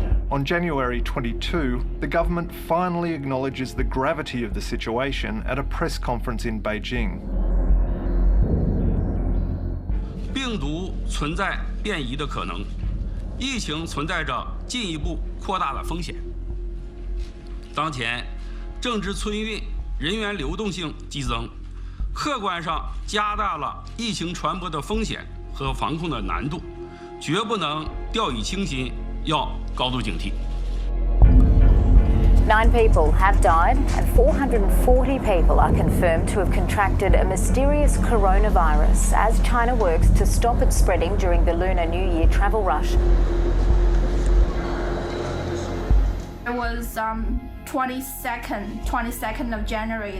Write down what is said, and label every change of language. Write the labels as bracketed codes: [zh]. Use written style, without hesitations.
[en] On January 22, the government finally acknowledges the gravity of the situation at a press conference in Beijing. [zh] 病毒存在变异的可能，疫情存在着进一步扩大的风险。当前政治春运、人员流动性激增，客观上加大了疫情传播的风险和防控的难度，绝不能掉以轻心，要高度警惕。 [en] 9 people have died and 440 people are confirmed to have contracted a mysterious coronavirus as China works to stop it spreading during the Lunar New Year travel rush. It was 22nd of January.